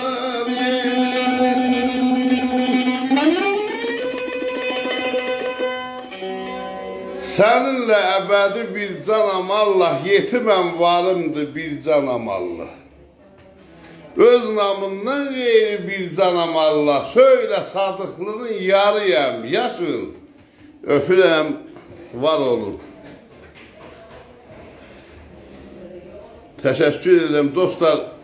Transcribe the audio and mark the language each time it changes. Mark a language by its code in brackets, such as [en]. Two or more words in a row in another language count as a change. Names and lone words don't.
[az] Seninle ebedi bir canam Allah, yetimem varımdı bir canam Allah. Öz namından gayri bir canam Allah, söyle sadıklığın yarıyam, yaşıl. Öpürəm, var olun. Təşəkkür edirəm dostlar.